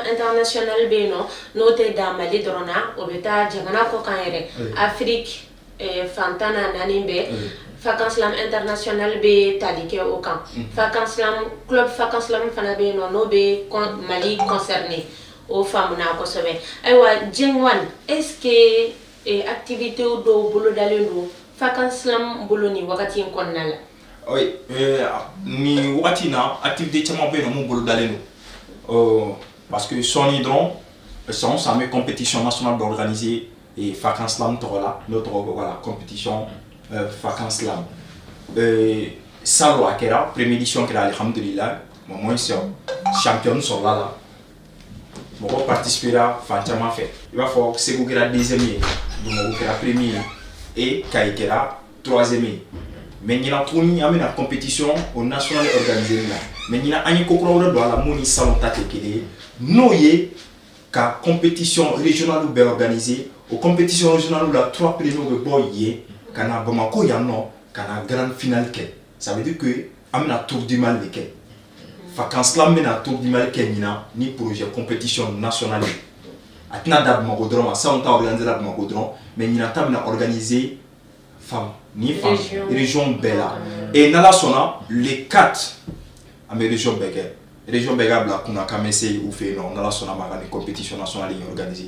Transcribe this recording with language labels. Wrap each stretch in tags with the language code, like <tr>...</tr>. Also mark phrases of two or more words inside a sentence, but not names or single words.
<bm>international bɛ yen nɔ n'o tɛ dan Mali dɔrɔn na o bɛ taa jamana kɔ kan yɛrɛ Afrique fantan na naani bɛɛ Fakaslam international bɛ tali kɛ o kan club Fakaslam fana bɛ yen nɔ n'o bɛ Mali concerné o faamuna kosɛbɛ ayiwa Jengwan</bm> <fr>est-ce que activité</fr> <bm>dɔw bolodalen don Fakaslam bolo ni wagati in kɔnɔna la. Oui, ni wagati na activité caman bɛ yen nɔ mun bolodalen don parce que sɔɔni dɔrɔn</bm> <fr>ça met compétition nationale d'organiser</fr> <bm>Fakaslam tɔgɔ la n'o tɔgɔ bɛ</bm> <fr>voilà compétition</fr> <bm>Fakaslam salon a kɛra</bm> <fr>première édition</fr> <bm>kɛra alhamdulillah</bm> <fr>au moins champion</fr> <bm>sɔrɔla la mɔgɔ participera fan caman fɛ i b'a fɔ Segu kɛra deuxième ye Bamakɔ kɛra</bm> <fr>premier et</fr> <bm>Kayi kɛra troisième ye mais ɲinan tuguni an bɛna</bm> <fr>compétition au national organisé</fr> <bm>la mais ɲinan an ye ko kura wɛrɛ don a la mun ni salon ta tɛ kelen ye n'o ye ka</bm> <fr>compétition régionale</fr> <bm>bɛɛ organisé o</bm> <fr>compétition régionale</fr> <bm>la 3 premiers bɛ bɔ yen ka na Bamakɔ yan nɔ ka na</bm> <fr>grande finale</fr> <bm>kɛ</bm> <fr>ça veut dire que</fr> <bm>an bɛna</bm> <fr>tour du Mali</fr> <bm>de kɛ Fakaslam bɛna</bm> <fr>tour du Mali</fr> <bm>kɛ ɲinan ni</bm> <fr>projet compétition nationale</fr> <bm>ye a tɛna da Bamakɔ dɔrɔn ma salon ta organisé la Bamakɔ dɔrɔn mais ɲinan ta bɛna organisé région bɛɛ la et n'Ala sɔnna les 4 an bɛ région bɛɛ kɛ région bɛɛ ka bila kunna k'an bɛ se u fɛ yen nɔ n'Ala sɔnna ma ka ni</bm> <fr>compétition nationale</fr> <bm>in organisé.</bm>